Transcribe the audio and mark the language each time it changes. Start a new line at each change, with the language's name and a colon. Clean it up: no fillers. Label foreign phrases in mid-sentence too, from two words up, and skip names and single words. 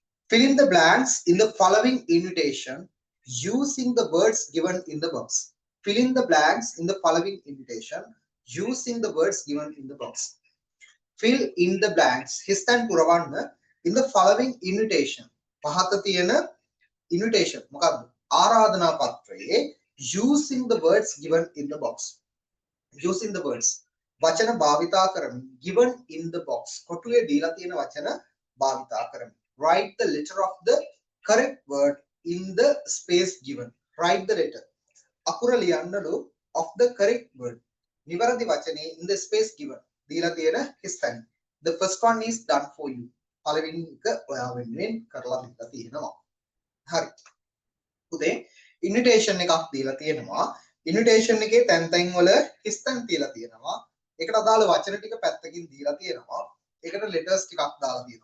English: Fill in the blanks in the following invitation using the words given in the box. Fill in the blanks in the following invitation using the words given in the box. Fill in the blanks.
Sinhala: හිස්තැන් පුරවන්න
English: in the following invitation.
Sinhala: පහත තියෙන
English: invitation
Sinhala: මොකක්ද? ආරාධනා පත්‍රයේ
English: using the words given in the box. Using the words.
Sinhala: වචන භාවිතා කරමින්
English: given in the box.
Sinhala: කොටුවේ දීලා තියෙන වචන භාවිතා කරමින්.
English: Write the letter of the correct word in the space given. Write the letter.
Sinhala: අකුර ලියන්නලු
English: of the correct word.
Sinhala: නිවැරදි වචනේ
English: in the space given.
Sinhala: දීලා තියෙන හිස්තැන්.
English: The first one is done for you.
Sinhala: පළවෙනි එක ඔයා වෙනුවෙන් කරලා දීලා තියෙනවා. හරි. පුතේ invitation එකක් දීලා තියෙනවා. invitation එකේ තැන් තැන් වල හිස්තැන් තියලා තියෙනවා. ඒකට අදාළ වචන ටික පැත්තකින් දීලා තියෙනවා. ඒකට letters ටිකක් දාලා තියෙනවා.